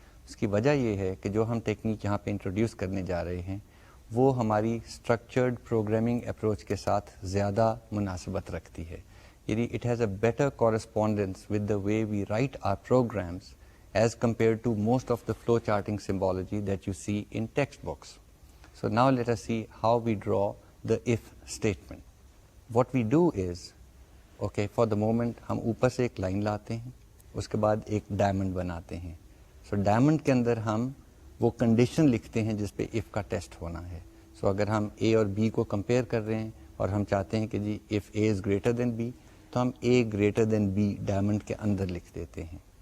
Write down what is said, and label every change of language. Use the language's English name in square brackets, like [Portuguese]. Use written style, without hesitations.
[Urdu] اس کی وجہ یہ ہے کہ جو ہم ٹیکنیک یہاں پہ انٹروڈیوس کرنے جا رہے ہیں وہ ہماری اسٹرکچرڈ پروگرامنگ اپروچ کے ساتھ زیادہ مناسبت رکھتی ہے. [English] یعنی it has a better correspondence with the way we write our programs as compared to most of the flowcharting symbology that you see in textbooks. So now let us see how we draw the if statement. What we do is okay for the moment [Urdu] ہم اوپر سے ایک line لاتے ہیں, اس کے بعد ایک diamond بناتے ہیں. سو ڈائمنڈ کے اندر ہم وہ کنڈیشن لکھتے ہیں جس پہ اف کا ٹیسٹ ہونا ہے. سو اگر ہم اے اور بی کو کمپیئر کر رہے ہیں اور ہم چاہتے ہیں کہ جی [English] if A is greater than B, [Urdu] تو ہم [English] A greater than B [Urdu] diamond کے اندر لکھ دیتے ہیں.